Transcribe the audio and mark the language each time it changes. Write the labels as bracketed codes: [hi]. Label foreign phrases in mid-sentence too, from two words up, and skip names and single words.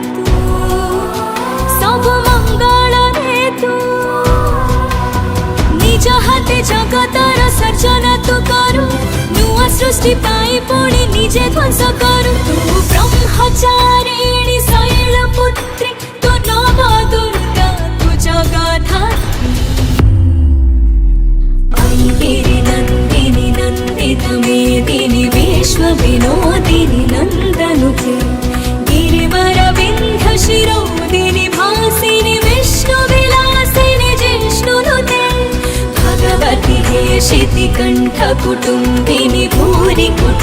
[or] ସବୁ ମଙ୍ଗଳ ରେ ତୁ ନିଜ ହାତେ ଜଗତର ସର୍ଜନା ତୁ କରୁ ନୂଆ ସୃଷ୍ଟି ପାଇଁ ପୁଣି ନିଜେ ଧ୍ୱଂସ କରୁ ତୁ ବ୍ରହ୍ମଚାରିଣୀ ଶୈଳପୁତ୍ରୀ ତୁ ନବ ଦୁର୍ଗା ତୁ ଜଗଦ୍ଧାତ୍ରୀ [sa] ऐगिरि नन्दिनि नन्दित मेदिनि विश्व विनोदिनि नन्दनुते गिरिवर विन्ध्य शिरोदिनि भासिनि विष्णु विलासिनि जिष्णुनुते भगवति हेशिति कंठ कुटुम्बिनि भूरि